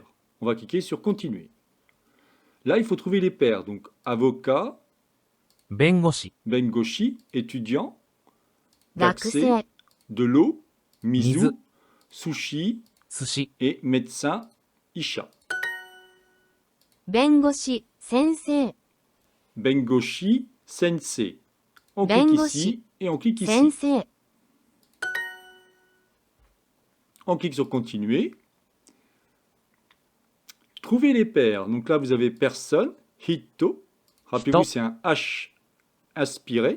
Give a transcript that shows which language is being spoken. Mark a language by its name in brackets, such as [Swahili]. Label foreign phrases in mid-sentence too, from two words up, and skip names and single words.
[French] On va cliquer sur continuer. Là, il faut trouver les paires. Donc avocat, bengoshi, étudiant, gakusei, de l'eau, mizu, sushi et médecin, isha. [Japanese] 弁護士、先生. 弁護士、先生. [French] On clique ici et on clique ici. Sensei. On clique sur continuer. Trouvez les paires. Donc là, vous avez personne, hito. Rappelez-vous, c'est un H aspiré.